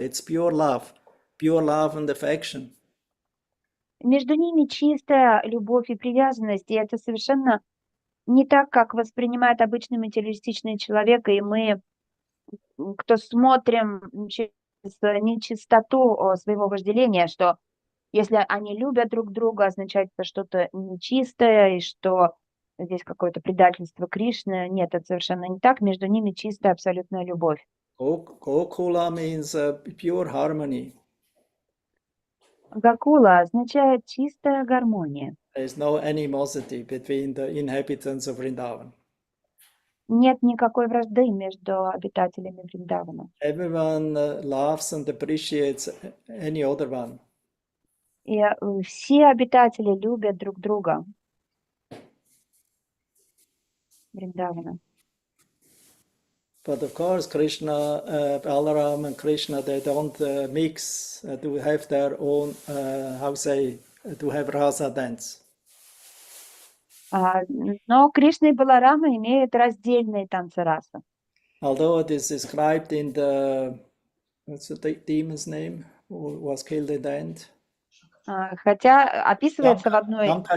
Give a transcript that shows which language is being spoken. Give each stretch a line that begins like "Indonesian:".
English: It's pure love and affection.
Russian: Между ними чистая любовь и привязанность, и это совершенно не так, как воспринимает обычный материалистичный человек, и мы, кто смотрим через нечистоту своего вожделения, что если они любят друг друга, означает это что-то нечистое, и что здесь какое-то предательство Кришны. Нет, это совершенно не так. Между ними чистая абсолютная любовь.
English: Gokula means pure harmony.
Russian: Гакула означает чистая гармония.
English: There is no animosity between the inhabitants of Vrindavan.
Russian: Нет никакой вражды между обитателями Вриндавана.
English: Everyone loves and appreciates any other one.
Russian: И все обитатели любят друг друга. Вриндавана.
English: But of course, Krishna, Balaram and Krishna, they don't mix to have their own, how say, to have rasa dance.
Russian: Но Кришна и Баларама имеют раздельные танцы раса.
English: Although it is described in the, what's the demon's name, who was killed in the end?
Russian: Хотя описывается в одной